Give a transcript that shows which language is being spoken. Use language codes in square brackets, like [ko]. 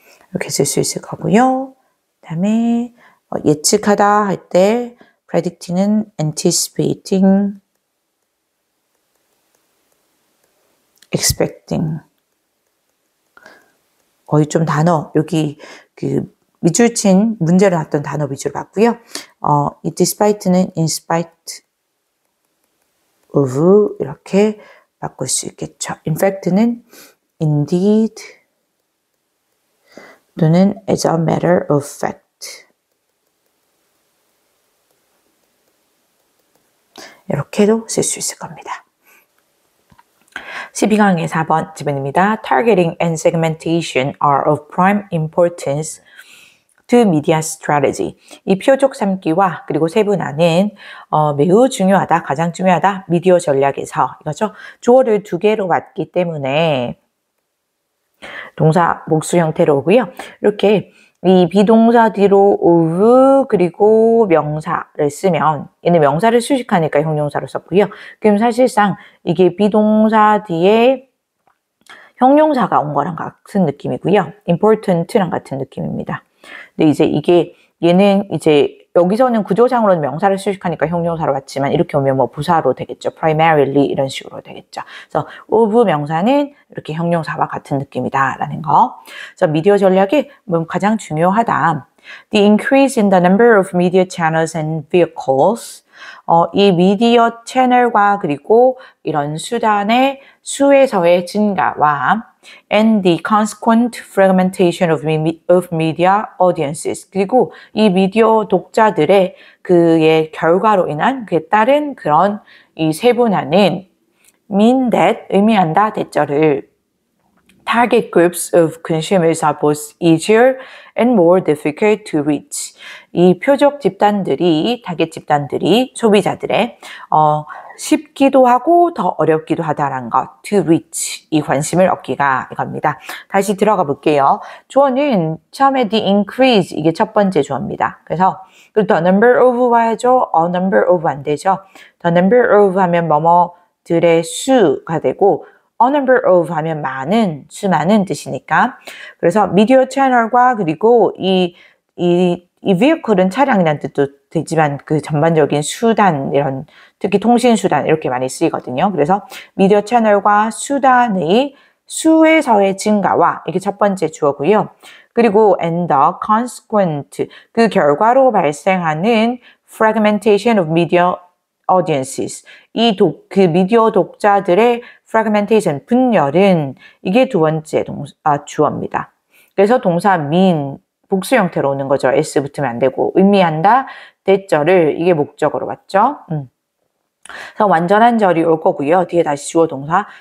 [ko] 이렇게 쓸 수 있을 거고요. 그다음에 예측하다 할 때 predicting은 anticipating, expecting. 거의 좀 단어 여기 그 밑줄 친 문제로 나왔던 단어 위주로 봤고요. 이 despite는 in spite of 이렇게 바꿀 수 있겠죠. [en] in fact는 indeed [ko] 또는 [en] as a matter of fact. [ko] 이렇게도 쓸 수 있을 겁니다. 12강의 4번 지문입니다. [en] Targeting and segmentation are of prime importance to media strategy. [ko] 이 표적 삼기와 그리고 세분화는 매우 중요하다, 가장 중요하다 미디어 전략에서 이거죠. 주어를 두 개로 왔기 때문에 동사 복수 형태로 오고요. 이렇게 이 비동사 뒤로 of 그리고 명사를 쓰면 얘는 명사를 수식하니까 형용사로 썼고요. 그럼 사실상 이게 비동사 뒤에 형용사가 온 거랑 같은 느낌이고요. important랑 같은 느낌입니다. 근데 이제 이게 얘는 이제 여기서는 구조상으로는 명사를 수식하니까 형용사로 왔지만 이렇게 오면 뭐 부사로 되겠죠. primarily 이런 식으로 되겠죠. 그래서 of 명사는 이렇게 형용사와 같은 느낌이다라는 거. 그래서 미디어 전략이 가장 중요하다. [en] The increase in the number of media channels and vehicles. [ko] 이 미디어 채널과 그리고 이런 수단의 수에서의 증가와 [en] and the consequent fragmentation of media audiences. [ko] 그리고 이 미디어 독자들의 그의 결과로 인한 그에 따른 그런 이 세분화는 mean that 의미한다 대절을 [en] target groups of consumers are both easier and more difficult to reach. [ko] 이 표적 집단들이, 타겟 집단들이 소비자들의 쉽기도 하고 더 어렵기도 하다라는 것. to reach, 이 관심을 얻기가 이겁니다. 다시 들어가 볼게요. 주어는 처음에 the increase, 이게 첫 번째 주어입니다. 그래서 the number of 와야죠. a number of 안 되죠. the number of 하면 뭐뭐들의 수가 되고 a number of 하면 많은, 수많은 뜻이니까. 그래서 미디어 채널과 그리고 이 vehicle은 차량이라는 뜻도 되지만 그 전반적인 수단, 이런, 특히 통신수단 이렇게 많이 쓰이거든요. 그래서 미디어 채널과 수단의 수에서의 증가와 이게 첫 번째 주어고요. 그리고 [en] and the consequent, [ko] 그 결과로 발생하는 [en] fragmentation of media audiences. [ko] 그 미디어 독자들의 fragmentation, 분열은 이게 두 번째 주어입니다. 그래서 동사 mean, 복수 형태로 오는 거죠. s 붙으면 안 되고 의미한다, 대절을 이게 목적으로 왔죠. 그래서 완전한 절이 올 거고요. 뒤에 다시 주어 동사.